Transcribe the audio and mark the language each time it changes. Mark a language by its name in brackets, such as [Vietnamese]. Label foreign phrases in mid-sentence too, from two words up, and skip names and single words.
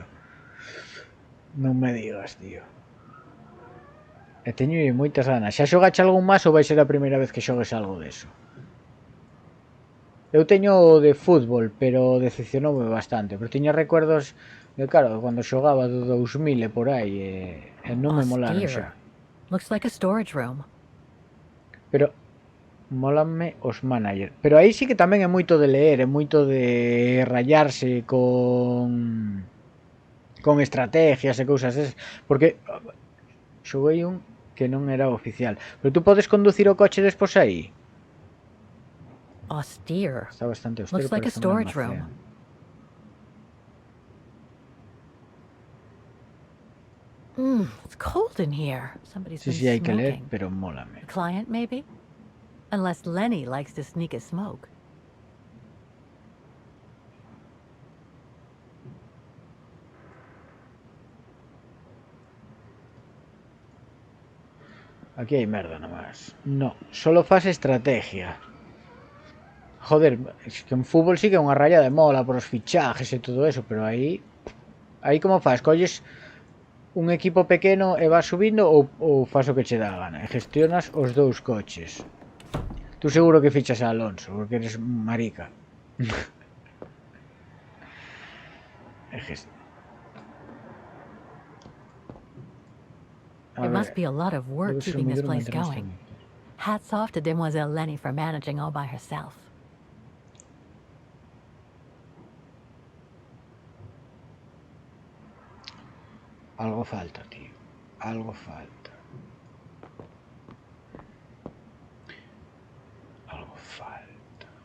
[Galician] Non me digas, tío. E teño moitas ganas. Xa xogache algún máis ou vai ser a primeira vez que xogues algo deso? Eu teño o de fútbol, pero decepcionoume bastante. Pero tiña recuerdos de, claro, cando xogaba do 2000 e por aí, e non me molaron xa. [English] Looks like a storage room. [Galician] Pero mólanme os manager. Pero aí sí que tamén é moito de leer, é moito de rayarse con estrategias e cousas esas. Porque xoguei un que non era oficial. Pero tú podes conducir o coche despois aí? [English] Austere. [Galician] Está bastante austero. [English] Looks like a storage room. It's cold in here. Somebody's been [Galician] Sí, hai que leer, [English] smoking. [Galician] pero mólame. [English] A client, maybe? Unless Lenny likes to sneak a smoke. [Galician] Aquí hai merda nomás. No, solo faz estrategia. [Spanish] Joder, es que en fútbol sí que [Galician] é unha raya de mola por os fichajes e [Spanish] todo eso, [Galician] pero aí como faz? Colles un equipo pequeno e vas subindo ou faz o que che dá a gana e gestionas os dous coches. [Spanish] Tú seguro que fichas a Alonso porque eres marica. [English] It must be a lot of work keeping this place going. Hats off to Demoiselle Lenny for managing all by herself. [Galician] Algo falta, tío. Algo falta. Algo falta.